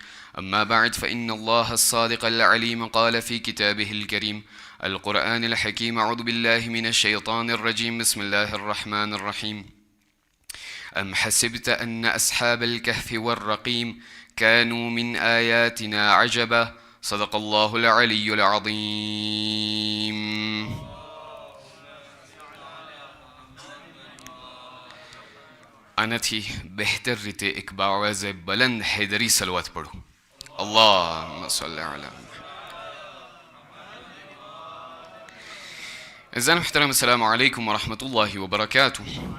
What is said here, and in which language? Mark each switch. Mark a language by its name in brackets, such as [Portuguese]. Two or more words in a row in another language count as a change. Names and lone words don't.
[Arabic] أما بعد، فإن الله الصادق العليم قال في كتابه الكريم القرآن الحكيم: أعوذ بالله من الشيطان الرجيم، بسم الله الرحمن الرحيم. أم حسبت أن أصحاب الكهف والرقيم كانوا من آياتنا عجبا. صدق الله العلي العظيم. [Gujarati] આનાથી બહેતર રીતે એક [Urdu] باآوازِ بلند حیدری صلوات [Gujarati] પઢો. [Arabic] اللهم صل على أذان محترم، السلام عليكم ورحمة الله وبركاته.